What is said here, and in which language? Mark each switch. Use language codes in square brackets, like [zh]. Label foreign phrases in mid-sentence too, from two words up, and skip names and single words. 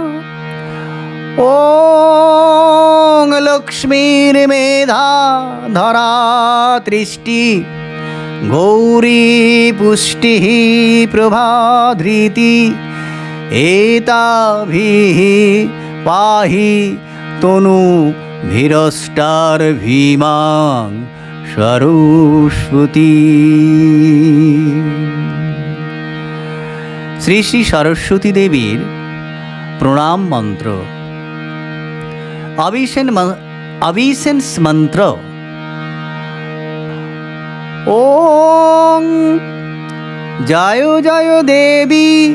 [sa] ॐ लक्ष्मीर्मेधा धरा दृष्टि गौरी पुष्टिः प्रभाधृति एताभिः पाहि तनूभिरष्टार्भीमां सरस्वती। [bn] শ্রী শ্রী সরস্বতী দেবীর প্রণাম মন্ত্র। অভিষেন্স মন্ত্র। ওং জয় জয় দেবী